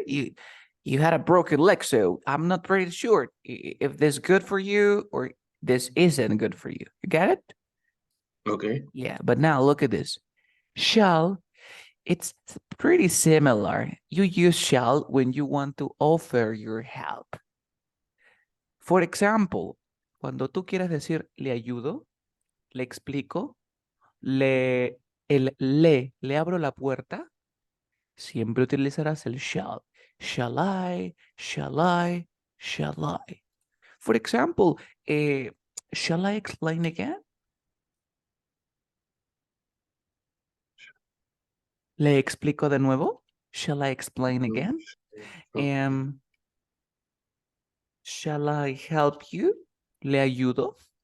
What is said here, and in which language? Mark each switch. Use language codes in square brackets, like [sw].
[en] You had a broken leg, so I'm not pretty sure if this is good for you or this isn't good for you. You get it? Okay. Yeah, but now look at this. Shall, it's pretty similar. You use shall when you want to offer your help. For example, [es] cuando tú quieres decir le ayudo, le explico, le abro la puerta, siempre utilizarás el shall. [en] Shall I, shall I, shall I. For example, shall I explain again? [es] ¿Le explico de nuevo? [en] Shall I explain again? Um, shall I help you? [es] ¿Le ayudo?